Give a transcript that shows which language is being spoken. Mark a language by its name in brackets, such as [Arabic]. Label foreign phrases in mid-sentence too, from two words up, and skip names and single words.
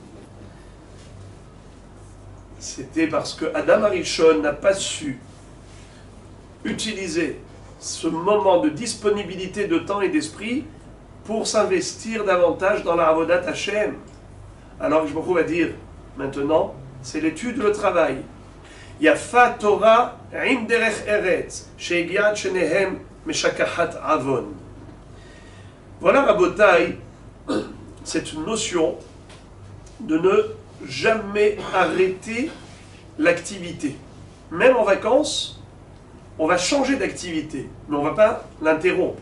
[French] C'était parce que Adam Arishon n'a pas su utiliser ce moment de disponibilité de temps et d'esprit pour s'investir davantage dans la [Hebrew] עבודת השם. [French] Alors je me va dire, maintenant, c'est l'étude, le travail. [Hebrew] יפה תורה עם דרך ארץ, שיגיעת שניהם משכחת עון. [French] Voilà, Rabotai, cette notion de ne jamais arrêter l'activité. Même en vacances, on va changer d'activité, mais on ne va pas l'interrompre.